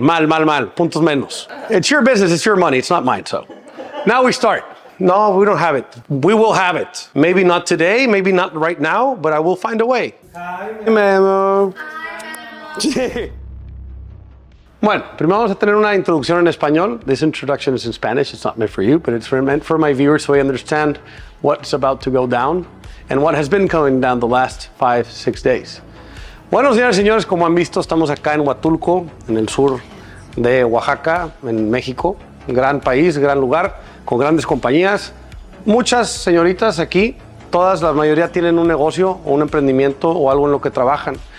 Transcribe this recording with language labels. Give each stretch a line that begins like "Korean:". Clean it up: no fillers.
English: Mal, mal, mal. Puntos menos. It's your business. It's your money. It's not mine. So now we start. No, we don't have it. We will have it. Maybe not today. Maybe not right now. But I will find a way. Hi, Memo. Sí.
Spanish: Bueno, primero vamos a tener una introducción en español.
English: This introduction is in Spanish. It's not meant for you, but it's meant for my viewers so I understand what's about to go down and what has been going down the last 5-6 days.
Spanish: Bueno, señores y señores, como han visto, estamos acá en Huatulco, en el sur de Oaxaca, en México. Un gran país, gran lugar, con grandes compañías. Muchas señoritas aquí, todas, la mayoría tienen un negocio o un emprendimiento o algo en lo que trabajan.